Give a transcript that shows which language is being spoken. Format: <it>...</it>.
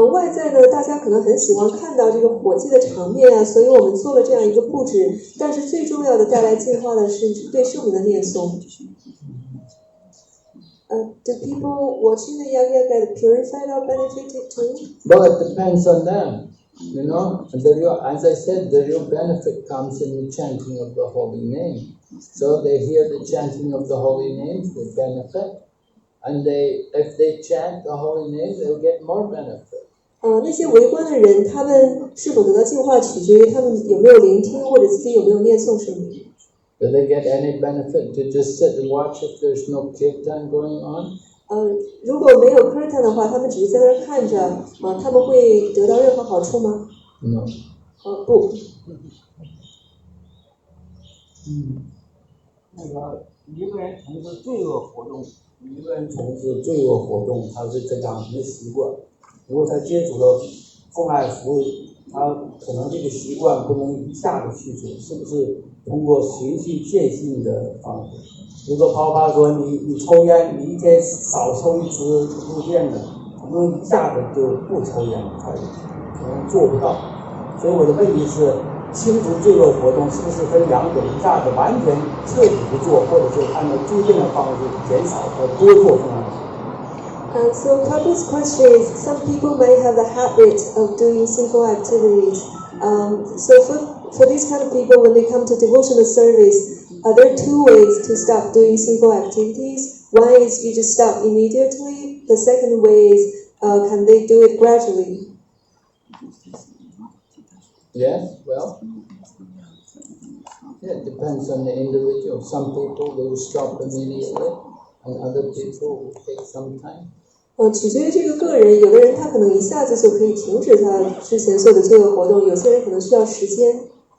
<zh>外在呢，大家可能很喜欢看到这个火祭的场面啊，所以我们做了这样一个布置。但是最重要的带来净化的是对圣名的念诵。</zh> <en>Do people watching the yagya get purified or benefited too? Well, it depends on them. As I said, the real benefit comes in the chanting of the holy name. So they hear the chanting of the holy name, they benefit. And if they chant the holy name, they'll get more benefit.</en> <zh>那些围观的人，他们是否得到净化，取决于他们有没有聆听，或者自己有没有念诵圣名。</zh> <en>Do they get any benefit to just sit and watch if there's no kirtan going on?</en> <zh>如果没有 kirtan 的话，他们只是在那儿看着，他们会得到任何好处吗？</zh> <en>No.</en> <zh>不。那个一个人从事罪恶活动，他是这样一个习惯。如果他接触了奉爱服务，他可能这个习惯不能一下子去除，是不是通过循序渐进的方式？比如说泡泡说你抽烟，你一天少抽一支路线的，不能一下子就不抽烟，他可能做不到。所以我的问题是，清除罪恶活动是不是分两种，一下子完全彻底不做，或者是按照纠正的方式减少和多做奉爱。</zh> <en>So Tabu's question is, some people may have the habit of doing sinful activities. So for these kind of people, when they come to devotional service, are there two ways to stop doing sinful activities? One is you just stop immediately. The second way is, can they do it gradually? Yes, well, it depends on the individual. Some people will stop immediately, and other people will take some time.</en> <zh>取决于这个个人，有的人他可能一下子就可以停止他之前做的罪恶活动，有些人可能需要时间。</zh>